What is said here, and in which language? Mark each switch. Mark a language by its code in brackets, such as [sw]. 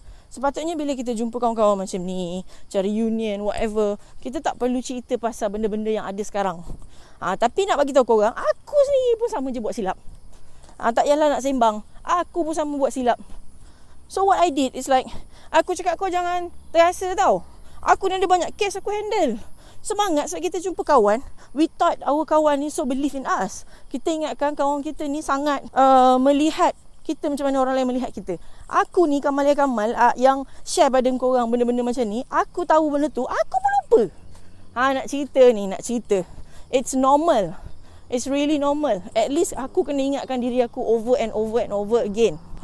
[ms] Sepatutnya bila kita jumpa kawan-kawan macam ni, cari union, whatever, kita tak perlu cerita pasal benda-benda yang ada sekarang. Tapi nak bagi tahu korang, aku sendiri pun sama je buat silap. Tak payahlah nak sembang, aku pun sama buat silap. So what I did is like, aku cakap kau jangan terasa tau. Aku ni ada banyak case aku handle. Semangat sebab kita jumpa kawan. [en] We thought our kawan ni so believe in us. [ms] Kita ingatkan kawan kita ni sangat melihat kita macam mana orang lain melihat kita. Aku ni Kamal yang share pada korang benda-benda macam ni. Aku tahu benda tu, aku pun lupa. [en] Nak cerita. It's normal. It's really normal. [ms] At least aku kena ingatkan diri aku over and over again.